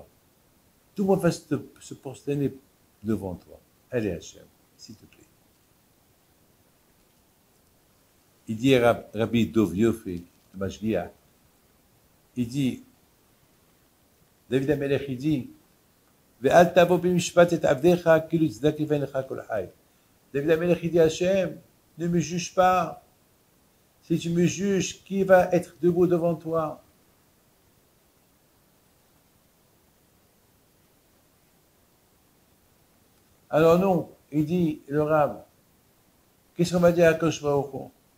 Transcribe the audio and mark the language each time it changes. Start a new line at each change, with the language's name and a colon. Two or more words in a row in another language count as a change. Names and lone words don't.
French: Tout le monde va se prosterner devant toi. Allez Hachem, s'il te plaît. Il dit à Rabbi Dov Yofi, de Mashgiach, il dit, David HaMelech, il dit,
Hebrew: ואל תבוא במשפט את עבדך כילו צדק ליבן לך כל חי.
French: David HaMelech, il dit, Hachem, ne me juge pas. Si tu me juges, qui va être debout devant toi? Alors non, il dit, le Rav, qu'est-ce qu'on va dire à
Hebrew: הקדוש ברוך הוא?